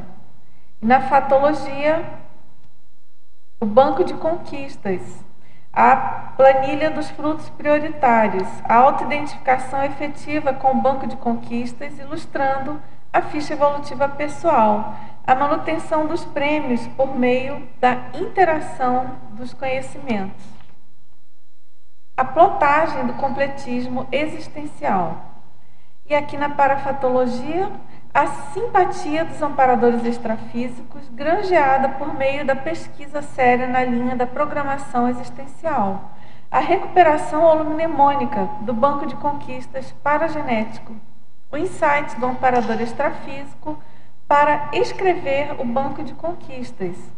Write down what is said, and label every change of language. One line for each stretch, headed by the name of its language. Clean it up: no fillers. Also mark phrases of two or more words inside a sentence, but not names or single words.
Portuguese: E na fatologia, o banco de conquistas, a planilha dos frutos prioritários, a autoidentificação efetiva com o banco de conquistas, ilustrando a ficha evolutiva pessoal, a manutenção dos prêmios por meio da interação dos conhecimentos, a plotagem do completismo existencial. E aqui na parafatologia, a simpatia dos amparadores extrafísicos, granjeada por meio da pesquisa séria na linha da programação existencial. A recuperação holomnemônica do banco de conquistas paragenético. O insight do amparador extrafísico para escrever o banco de conquistas.